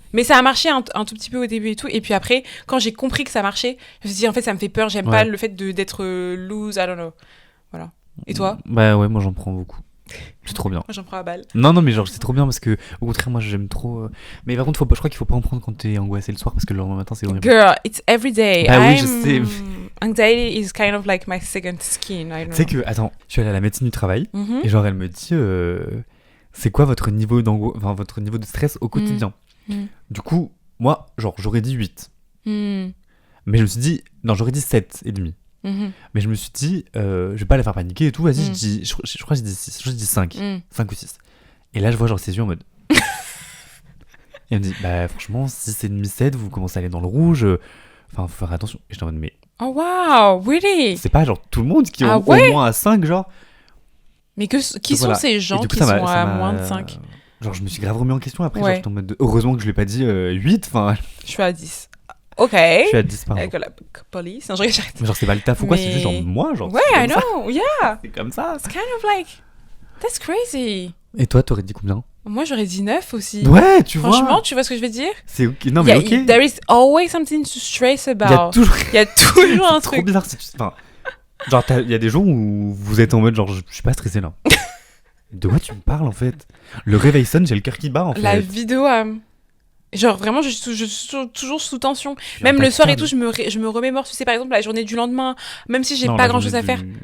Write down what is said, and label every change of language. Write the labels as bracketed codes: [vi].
[fr] Mais ça a marché un tout petit peu au début et tout. Et puis après, quand j'ai compris que ça marchait, je me suis dit, en fait, ça me fait peur. J'aime pas le fait d'être loose. [en] I don't know. [fr] Voilà. Et toi? Bah ouais, moi j'en prends beaucoup. C'est trop bien. Moi j'en prends à balle. Non, mais genre c'est trop bien parce que, au contraire, moi j'aime trop. Mais par contre, je crois qu'il faut pas en prendre quand t'es angoissé le soir parce que le lendemain matin c'est horrible. [en] Girl, it's every day. [fr] Bah oui, je sais. [en] Anxiety is kind of like my second skin. I don't know. [fr] Tu sais que, attends, je suis allée à la médecine du travail et genre elle me dit. C'est quoi votre niveau votre niveau de stress au quotidien? Du coup, moi, genre, j'aurais dit 8. Mais je me suis dit, non, j'aurais dit 7,5. Mais je me suis dit, je vais pas la faire paniquer et tout, vas-y, je crois que j'ai dit 6, je dis 5. 5 ou 6. Et là, je vois genre ses yeux en mode... Et elle me dit, bah franchement, 6,5, 7, vous commencez à aller dans le rouge, enfin, faut faire attention. Et j'étais en mode, mais... [en] Oh wow, really? [fr] C'est pas genre tout le monde qui est au moins à 5, genre... Mais qui sont ces gens qui sont à moins de 5? Genre, je me suis grave remis en question après, genre, j'étais en mode heureusement que je l'ai pas dit 8, enfin... Je suis à 10. Ok. Je suis à 10 par avec la police. Non, j'arrête. Genre, c'est pas le taf ou quoi, c'est juste genre moi, genre. [en] Ouais, I know, yeah. [fr] C'est comme ça. [en] It's kind of like... That's crazy. [fr] Et toi, t'aurais dit combien? Moi, j'aurais dit 9 aussi. Ouais, tu vois. Franchement, tu vois ce que je veux dire? C'est ok. Non, mais ok. [en] There is always something to stress about. [fr] Il y a toujours un truc. C'est trop bizarre si tu... Enfin, genre, il y a des jours où vous êtes en mode genre, je suis pas stressé là. De quoi tu me parles en fait? Le réveil sonne, j'ai le cœur qui bat en fait. La vidéo, genre vraiment, je suis toujours sous tension. Même le soir et tout, je me remémore, tu sais, par exemple, la journée du lendemain, même si j'ai pas grand chose à faire.